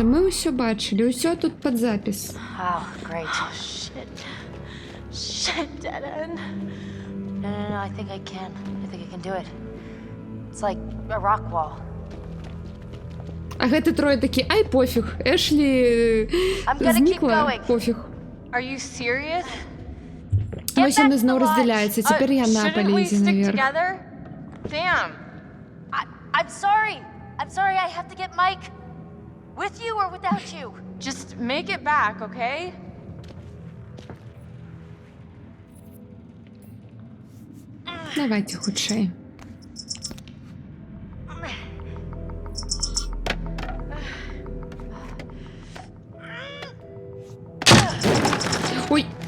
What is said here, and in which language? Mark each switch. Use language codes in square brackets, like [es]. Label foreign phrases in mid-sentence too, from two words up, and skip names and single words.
[be] Мы ўсё бачылі, усё тут пад запіс. [en] Oh, great. Oh, shit. Shit, dead end. No, I think I can. I think I can do it. It's like a rock wall. [be] А гэты трое такі, ай, пофіг. Эшлі знікла, пофіг. [en] Are you serious? [be] Вось яны зноў раздзяляюцца. Цяпер яна палезе наверх. [en] Damn. I'm sorry. I'm sorry, I have to get Mike. With you or without you? Just make it back, okay? [be] Давайте хутчэй. Ой!